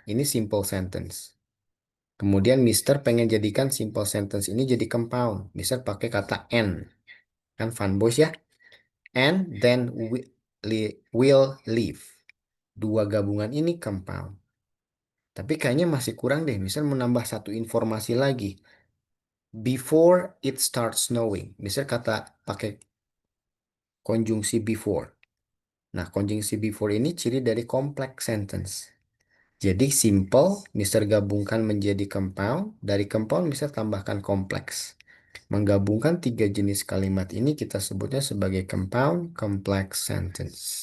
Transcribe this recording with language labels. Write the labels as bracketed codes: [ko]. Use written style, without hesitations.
[id] Ini simple sentence. Kemudian Mister pengen jadikan simple sentence ini jadi compound. Mister pakai kata and. Kan fun boys ya? [en] And then will leave. [id] Dua gabungan ini compound. Tapi kayaknya masih kurang deh. Misal menambah satu informasi lagi. [en] Before it starts snowing. [id] Misal kata pakai konjungsi before. Nah, konjungsi before ini ciri dari complex sentence. Jadi simple, Mister gabungkan menjadi compound. Dari compound Mister tambahkan kompleks. Menggabungkan tiga jenis kalimat ini kita sebutnya sebagai compound complex sentence.